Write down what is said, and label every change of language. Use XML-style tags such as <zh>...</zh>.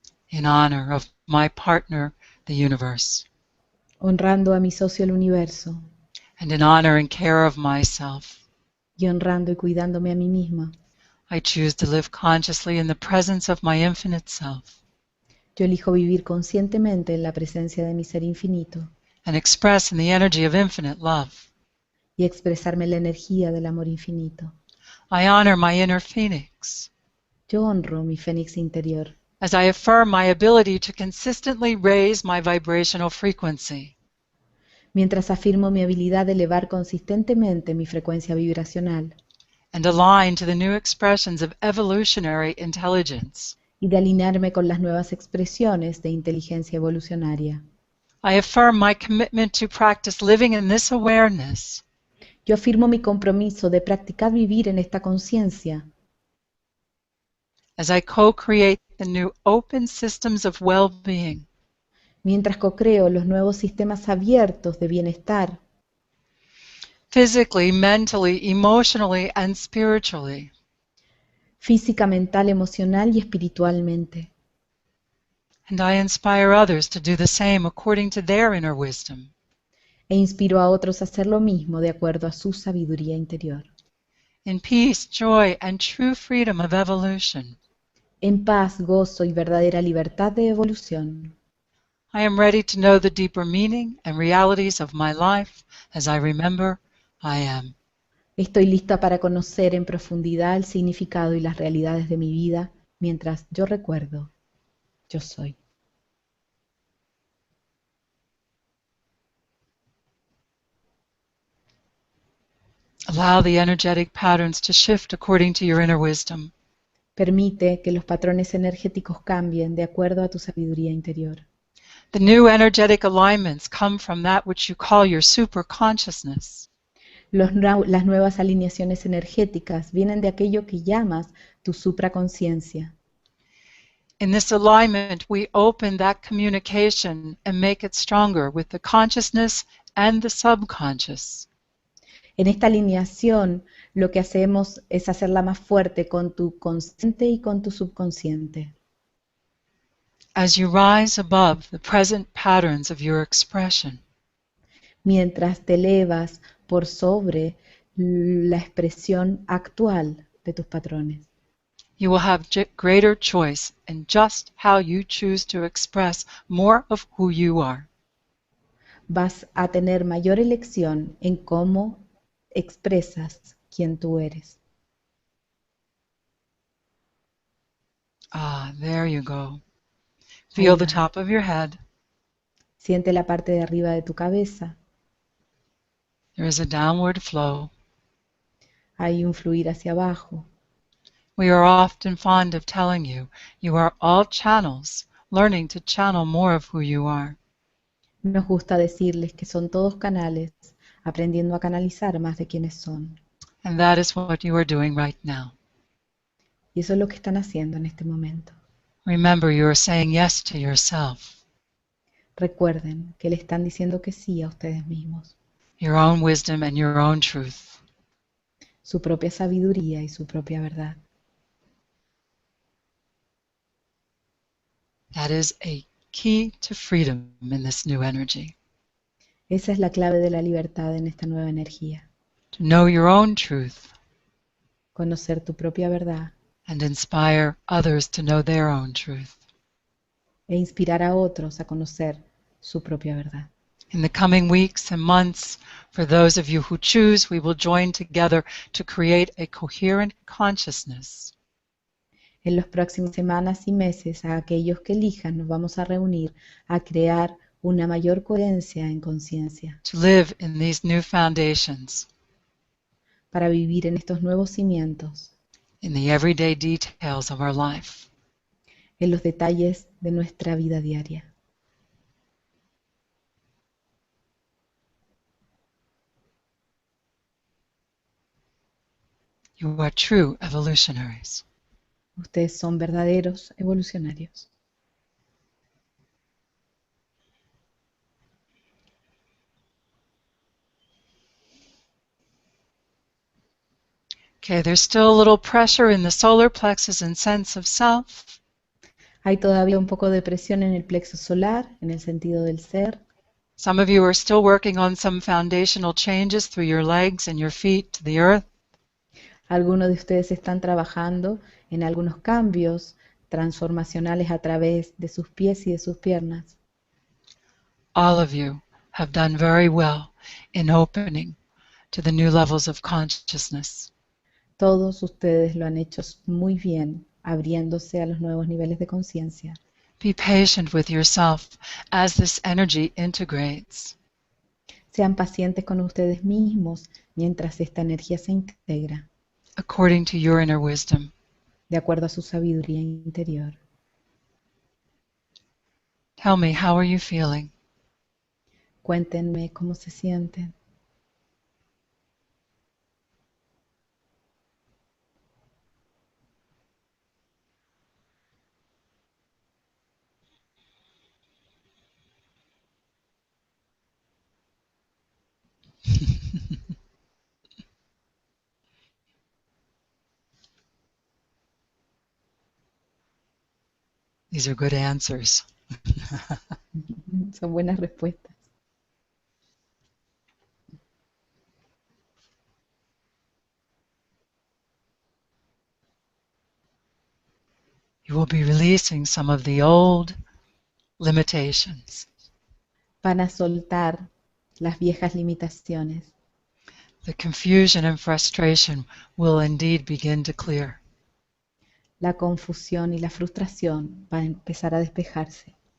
<en>in honor of my partner, the universe,</en> <es>Honrando a mi socio el universo</es> <en>and in honor and care of myself.</en> <es>y honrando y cuidándome a mí misma.</es> <en>I choose to live consciously in the presence of my infinite self</en> <es>Yo elijo vivir conscientemente en la presencia de mi ser infinito</es> <en>and express in the energy of infinite love.</en> <es>y expresarme en la energía del amor infinito.</es> <en>I honor my inner phoenix</en> <es>Yo honro mi fénix interior</es> <en>as I affirm my ability to consistently raise my vibrational frequency.</en> <es>mientras afirmo mi habilidad de elevar consistentemente mi frecuencia vibracional</es> <en>And align to the new expressions of evolutionary intelligence.</en> <es>y de alinearme con las nuevas expresiones de inteligencia evolucionaria.</es> <en>I affirm my commitment to practice living in this awareness</en> <es>Yo afirmo mi compromiso de practicar vivir en esta conciencia</es> <en>as I co-create the new open systems of well-being</en> <es>mientras co-creo los nuevos sistemas abiertos de bienestar,</es> <en>physically, mentally, emotionally, and spiritually.</en> <es>física, mental, emocional y espiritualmente.</es> <en>And I inspire others to do the same according to their inner wisdom.</en> <es>E inspiro a otros a hacer lo mismo de acuerdo a su sabiduría interior.</es> <en>In peace, joy, and true freedom of evolution.</en> <es>En paz, gozo y verdadera libertad de evolución.</es> <en>I am ready to know the deeper meaning and realities of my life as I remember I am.</en> <es>Estoy lista para conocer en profundidad el significado y las realidades de mi vida mientras yo recuerdo, yo soy.</es> <en>Allow the energetic patterns to shift according to your inner wisdom.</en> <es>Permite que los patrones energéticos cambien de acuerdo a tu sabiduría interior.</es> <en>The new energetic alignments come from that which you call your super consciousness.</en> <es>Las nuevas alineaciones energéticas vienen de aquello que llamas tu supraconciencia.</es> <en>In this alignment, we open that communication and make it stronger with the consciousness and the subconscious.</en> <es>En esta alineación, lo que hacemos es hacerla más fuerte con tu consciente y con tu subconsciente.</es> <en>As you rise above the present patterns of your expression,</en> <es>Mientras te elevas por sobre la expresión actual de tus patrones.</es> <en>you will have greater choice in just how you choose to express more of who you are.</en> <es>Vas a tener mayor elección en cómo expresas quién tú eres.</es> <en>Ah, there you go.</en> <es>Ahí</es> <en>Feel the</en> <es>va.</es> <en>top of your head.</en> <es>Siente la parte de arriba de tu cabeza.</es> <en>There is a downward flow.</en> <es>Hay un fluir hacia abajo.</es> <en>We are often fond of telling you, you are all channels, learning to channel more of who you are.</en> <es>Nos gusta decirles que son todos canales, aprendiendo a canalizar más de quienes son.</es> <en>And that is what you are doing right now.</en> <es>Y eso es lo que están haciendo en este momento.</es> <en>Remember, you are saying yes to yourself,</en> <es>Recuerden que le están diciendo que sí a ustedes mismos,</es> <en>your own wisdom and your own truth.</en> <es>su propia sabiduría y su propia verdad.</es> <en>That is a key to freedom in this new energy.</en> <es>Esa es la clave de la libertad en esta nueva energía.</es> <en>To know your own truth</en> <es>Conocer tu propia verdad</es> <en>and inspire others to know their own truth.</en> <es>e inspirar a otros a conocer su propia verdad.</es> <en>In the coming weeks and months, for those of you who choose, we will join together to create a coherent consciousness.</en> <es>En las próximas semanas y meses, a aquellos que elijan, nos vamos a reunir a crear una mayor coherencia en conciencia</es> <en>To live in these new foundations,</en> <es>para vivir en estos nuevos cimientos,</es> <en>in the everyday details of our life.</en> <es>en los detalles de nuestra vida diaria.</es> <en>You are true evolutionaries.</en> <es>Ustedes son verdaderos evolucionarios.</es> <en>Okay, there's still a little pressure in the solar plexus and sense of self.</en> <es>Hay todavía un poco de presión en el plexo solar, en el sentido del ser.</es> <en>Some of you are still working on some foundational changes through your legs and your feet to the earth.</en> <es>Algunos de ustedes están trabajando en algunos cambios transformacionales a través de sus pies y de sus piernas.</es> <en>All of you have done very well in opening to the new levels of consciousness.</en> <es>Todos ustedes lo han hecho muy bien, abriéndose a los nuevos niveles de conciencia.</es> <en>Be patient with yourself as this energy integrates.</en> <es>Sean pacientes con ustedes mismos mientras esta energía se integra,</es> <en>According to your inner wisdom.</en> <es>de acuerdo a su sabiduría interior.</es> <en>Tell me, how are you feeling?</en> <es>Cuéntenme cómo se sienten.</es> <en>These are good answers.</en> <es>Son buenas respuestas.</es> <en>You will be releasing some of the old limitations.</en> <es>Van a soltar las viejas limitaciones.</es> <en>The confusion and frustration will indeed begin to clear.</en> <es>La confusión y la frustración van a empezar a despejarse.</es>